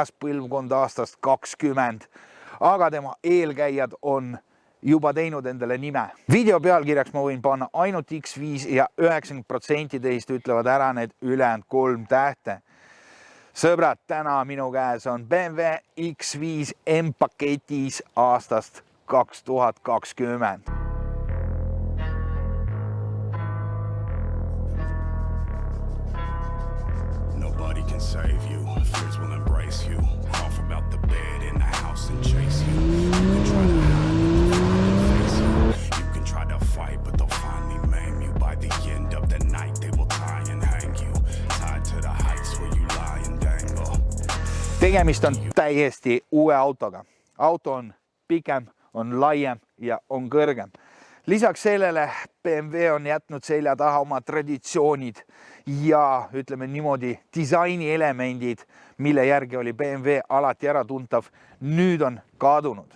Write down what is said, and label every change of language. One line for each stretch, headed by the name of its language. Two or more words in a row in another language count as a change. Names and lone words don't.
Estonian: põlvkond aastast 20, aga tema eelkäijad on juba teinud endale nime. Video pealkirjaks ma võin panna ainult X5 ja 90% teist ütlevad ära need ülejäänud 3 tähte. Sõbrad, täna minu käes on BMW X5 M-paketis aastast 2020.
English: Nobody can save you, fears will embrace you. Cough about the bed in the house and chase you. You can try to hide, face you. You can try to fight, but they'll finally maim you. By the end of the night, they will tie and hang you. Tied to the heights where you lie and dangle.
Estonian: Tegemist on täiesti uue autoga. Auto on pikem, on laiem ja on kõrgem. Lisaks sellele BMW on jätnud selja taha oma traditsioonid ja ütleme niimoodi disaini elemendid, mille järgi oli BMW alati ära tuntav, nüüd on kadunud.